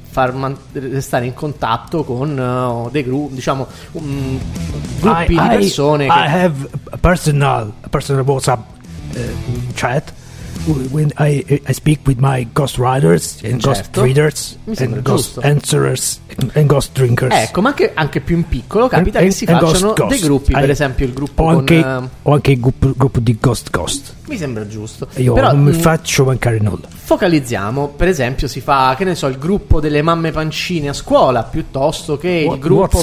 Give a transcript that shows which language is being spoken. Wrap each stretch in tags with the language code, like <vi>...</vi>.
<it>far restare in contatto con dei gruppi, diciamo gruppi di persone.</it> <en>I have a personal WhatsApp chat when I speak with my ghost riders and ghost readers and ghost answerers and ghost drinkers.</en> <it>Ecco, ma anche più in piccolo capita che si facciano dei gruppi, per esempio il gruppo gruppo di ghost. Mi sembra giusto. Io però non mi faccio mancare nulla. Focalizziamo, per esempio si fa, che ne so, il gruppo delle mamme pancine a scuola, piuttosto che il gruppo</it>